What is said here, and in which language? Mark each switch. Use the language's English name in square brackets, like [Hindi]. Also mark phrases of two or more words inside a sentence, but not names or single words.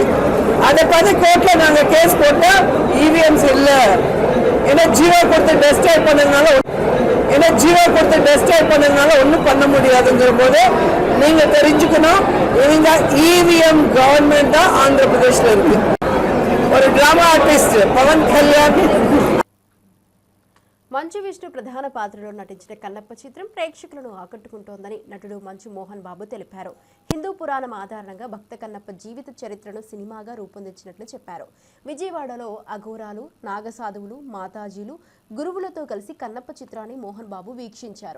[Tamil] அதை பத்தி கோர்ட்ல நாங்க கேஸ் போட்டா இவிஎம்ஸ் இல்ல, ஏன்னா ஜீரோ கொடுத்து டெஸ்ட்ராய் பண்ணதுனால ஒன்றும் பண்ண முடியாதுங்கிற போது நீங்க தெரிஞ்சுக்கணும், இவங்க [English] EVM government [Tamil] தான் ஆந்திர பிரதேஷ்ல இருக்கு. ஒரு [English] drama artist [Tamil] పవన్ కళ్యాణ్. [Telugu] మంచు విష్ణు ప్రధాన పాత్రలో నటించిన కన్నప్ప చిత్రం ప్రేక్షకులను ఆకట్టుకుంటోందని నటుడు మంచు మోహన్ బాబు తెలిపారు. హిందూ పురాణం ఆధారంగా భక్త కన్నప్ప జీవిత చరిత్రను సినిమాగా రూపొందించినట్లు చెప్పారు. విజయవాడలో అఘోరాలు, నాగసాధువులు, మాతాజీలు, గురువులతో కలిసి కన్నప్ప చిత్రాన్ని మోహన్ బాబు వీక్షించారు.